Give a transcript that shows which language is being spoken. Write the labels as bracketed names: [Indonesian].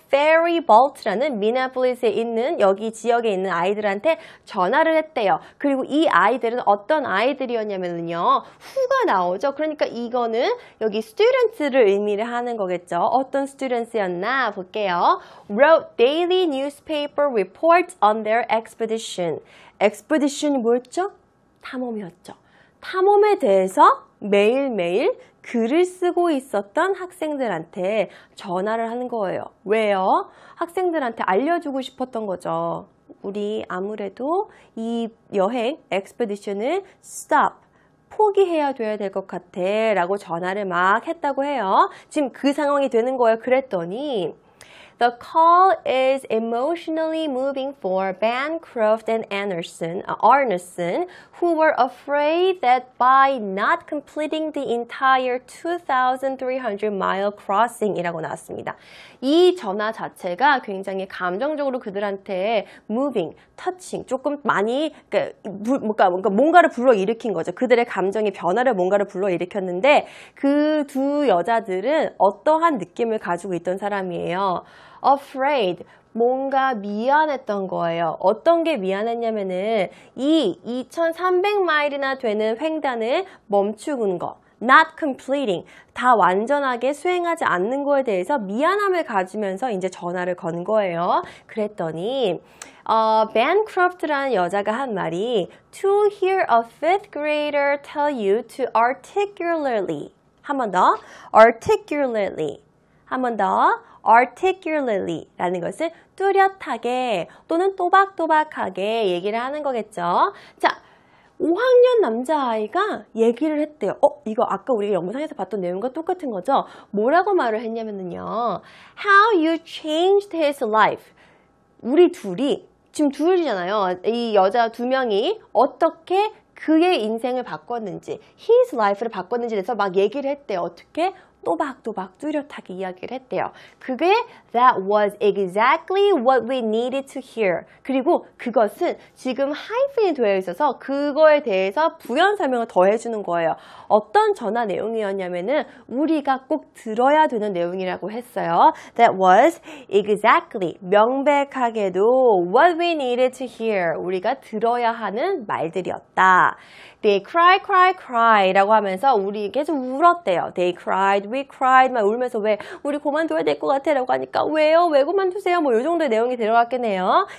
[Korean] Faribault라는 미네아폴리스에 있는 여기 지역에 있는 아이들한테 전화를 했대요. 그리고 이 아이들은 어떤 아이들이었냐면요. 후가 나오죠. 그러니까 이거는 여기 students를 의미를 하는 거겠죠. 어떤 students였나 볼게요. [English] Wrote daily newspaper reports on their expedition. [Korean] expedition이 뭐였죠? 탐험이었죠. 탐험에 대해서 매일매일 글을 쓰고 있었던 학생들한테 전화를 하는 거예요. 왜요? 학생들한테 알려주고 싶었던 거죠. 우리 아무래도 이 여행, expedition을 stop, 포기해야 돼야 될 것 같아 라고 전화를 막 했다고 해요. 지금 그 상황이 되는 거예요. 그랬더니 [English] The call is emotionally moving for Bancroft and Arneson, who were afraid that by not completing the entire 2,300-mile crossing [Korean] 이라고 나왔습니다. 이 전화 자체가 굉장히 감정적으로 그들한테 moving, touching, 조금 많이 뭔가를 불러일으킨 거죠. 그들의 감정의 변화를 뭔가를 불러일으켰는데 그 두 여자들은 어떠한 느낌을 가지고 있던 사람이에요. Afraid, 뭔가 미안했던 거예요. 어떤 게 미안했냐면은 이 2,300마일이나 되는 횡단을 멈추는 거. Not completing, 다 완전하게 수행하지 않는 거에 대해서 미안함을 가지면서 이제 전화를 건 거예요. 그랬더니 Bancroft라는 여자가 한 말이 [English] To hear a 5th grader tell you to articulately, [Korean] 한 번 더, articulately, 한 번 더, articulately 라는 것은 뚜렷하게 또는 또박또박하게 얘기를 하는 거겠죠. 자, 5학년 남자아이가 얘기를 했대요. 이거 아까 우리가 영상에서 봤던 내용과 똑같은 거죠? 뭐라고 말을 했냐면요. [English] How you changed his life. [Korean] 우리 둘이, 지금 둘이잖아요. 이 여자 두 명이 어떻게 그의 인생을 바꿨는지, his life를 바꿨는지에 대해서 막 얘기를 했대요. 어떻게? 또박또박 뚜렷하게 이야기를 했대요. 그게 [English] that was exactly what we needed to hear. [Korean] 그리고 그것은 지금 하이픈이 되어 있어서 그거에 대해서 부연 설명을 더 해주는 거예요. 어떤 전화 내용이었냐면은 우리가 꼭 들어야 되는 내용이라고 했어요. [English] That was exactly, [Korean] 명백하게도 [English] what we needed to hear. [Korean] 우리가 들어야 하는 말들이었다. [English] They cry, cry, cry [Korean] 라고 하면서 우리 계속 울었대요. [English] They cried, we cried [Korean] 막 울면서 왜 우리 그만둬야 될 것 같아 라고 하니까 왜요? 왜 그만두세요? 뭐 이 정도의 내용이 들어갔겠네요.